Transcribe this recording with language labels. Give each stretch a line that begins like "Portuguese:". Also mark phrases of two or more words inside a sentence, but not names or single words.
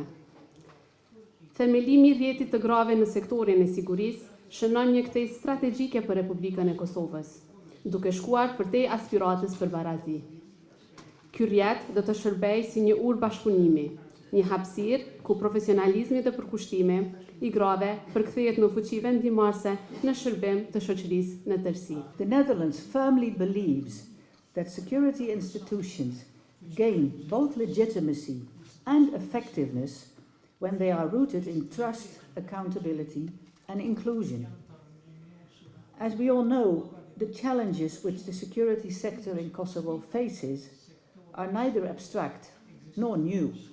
Albanian: Themelimi i rjetit të grave në sektorin e sigurisë shënon një ktej strategjike për Republikën e Kosovës, duke shkuar përtej aspiratës për barazi. Ky rjet do të shërbejë si një urë bashkëpunimi, një hapësirë ku profesionalizmi dhe përkushtimi i grave përkthehet në fuqi vendimarrëse në shërbim të shoqërisë në tërësi.
English: The Netherlands firmly believes that security institutions gain both legitimacy and effectiveness when they are rooted in trust, accountability and inclusion. As we all know, the challenges which the security sector in Kosovo faces are neither abstract nor new.